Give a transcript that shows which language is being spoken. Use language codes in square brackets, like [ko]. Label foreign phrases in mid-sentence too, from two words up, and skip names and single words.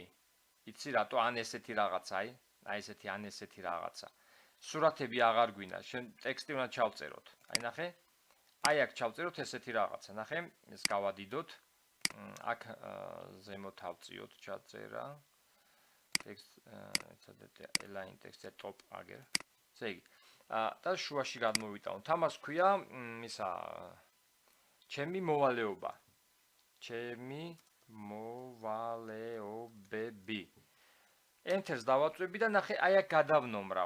[ka] იცი რატო ან ესეთი რაღაცა, აი ესეთი ან ესეთი რაღაცა. სურათები აღარ გვინდა, შენ ტექსტი უნდა ჩავწეროთ. აი ნახე. აი აქ ჩავწეროთ ესეთი რაღაცა, ნახე, ეს გავადიდოთ. აქ ზემოთ ავწიოთ ჩაწერა [en] text align text top [ka] აგერ. ესე იგი და შუაში გადმოვიტანოთ. ამას ქვია ისა ჩემი მოვალეობა. ჩემი მოვალეობები. Enter-ს დავაწვევი და ნახე აი აქ გადავნომრავ.